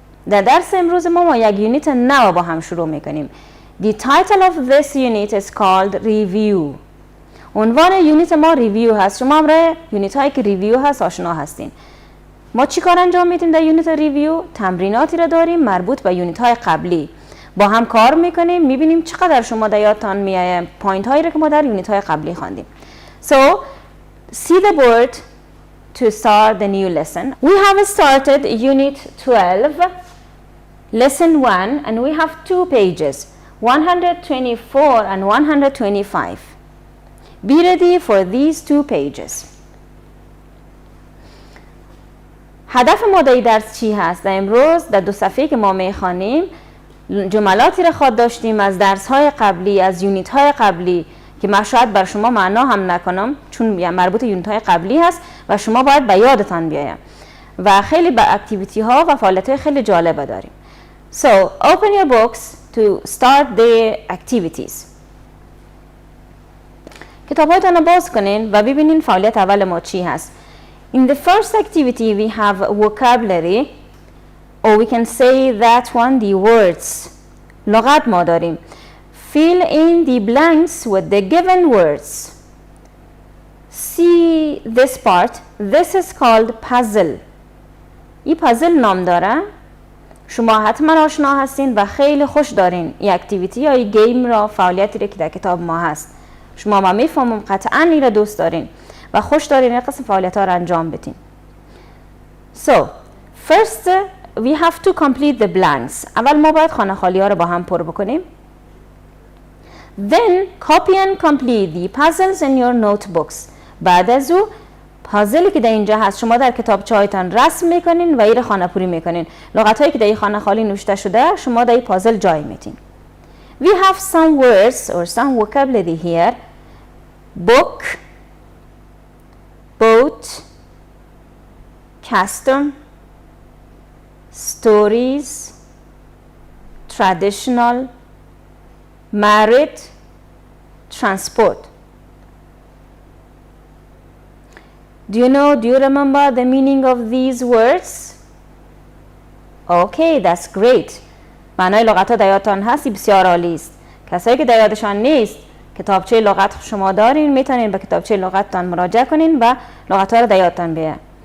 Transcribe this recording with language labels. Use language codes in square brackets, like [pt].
[fa] در درس امروز ما یک یونیت نو با هم شروع میکنیم. [en] The title of this unit is called review. [fa] عنوان یونیت ما ریویو هست. شما همراه یونیت هایی که ریویو هست آشنا هستین. ما چی کار انجام میدیم در یونیت ریویو؟ تمریناتی را داریم مربوط به یونیت های قبلی. با هم کار میکنیم، میبینیم چقدر شما در یادتان میایه پوینت هایی را که ما در یونیت های قبلی خواندیم. [en] So, see the board to start the new lesson. We have started unit 12, lesson 1, and we have 2 pages, 124 and 125. Be ready for these 2 pages. [fa] هدف ما در درس چی هست؟ در امروز در 2 صفحه که ما میخوانیم جملاتی را خواد داشتیم از درس های قبلی، از یونیت های قبلی که من شاید بر شما معنا هم نکنم چون مربوط یونیت های قبلی هست و شما باید به یادتان بیایم و خیلی با اکتیویتی ها و فعالیت های خیلی جالبه داریم. [en] So, open your books to start the activities. [fa] کتاب‌هایتان رو باز کنین و ببینین فعالیت اول ما چی هست. [en] In the first activity we have vocabulary, or we can say that one the words. [fa] لغات ما داریم. [en] Fill in the blanks with the given words. See this part. This is called puzzle. [fa] این پازل نام داره. شما حتما آشنا هستین و خیلی خوش دارین این اکتیویتی یا این گیم را، فعالیتی را که در کتاب ما هست. شما ما میفهمم قطعا این را دوست دارین و خوش دارین این قسم فعالیت ها را انجام بدین. [en] So, first we have to complete the blanks. [fa] اول ما باید خانه خالی ها را با هم پر بکنیم. [en] Then copy and complete the puzzles in your notebooks. [fa] بعد از او پازلی که در اینجا هست شما در کتابچه هایتان رسم میکنین و این خانه پوری میکنین. لغت هایی که در این خانه خالی نوشته شده شما در این پازل جای میتین. [en] We have some words or some vocabulary here. Book, boat, custom, stories, traditional, married, transport. Do you remember the meaning of these words? Okay, that's great. [fa] معنای لغت ها در یادتان هستی بسیار عالی است. کسایی که در یادشان نیست کتابچه لغت شما دارین میتونین به کتابچه لغتتان مراجعه کنین و لغت ها رو در یادتان بیاره.